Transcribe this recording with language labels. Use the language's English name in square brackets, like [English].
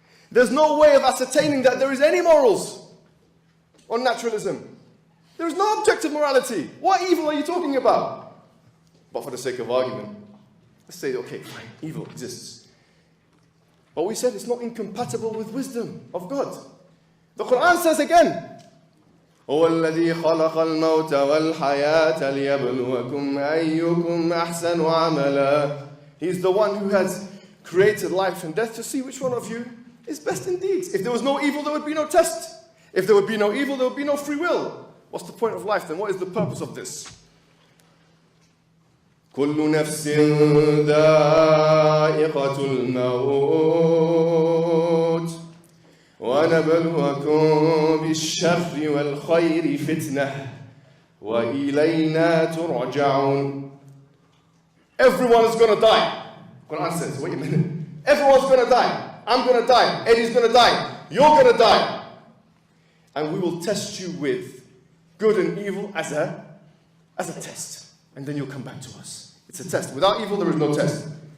[English] There's no way of ascertaining that there is any morals on naturalism. There is no objective morality. What evil are you talking about? But for the sake of argument, let's say, okay, fine, evil exists. But we said it's not incompatible with wisdom of God. The Quran says again, [Arabic] هو الذي خلق الموت والحياة ليبلوكم أيكم أحسن عملا. [English] He's the one who has created life and death to see which one of you is best in deeds. If there was no evil, there would be no test. If there would be no evil, there would be no free will. What's the point of life then? What is the purpose of this? [Arabic] كل نفس ذائقة ذائقة الموت ونبلوكم بالشر والخير فتنة وإلينا ترجعون. [English] Everyone is going to die. Quran says, wait a minute. Everyone's going to die. I'm going to die. Eddie's going to die. You're going to die. And we will test you with good and evil as a test. And then you'll come back to us. It's a test. Without evil, there is no test.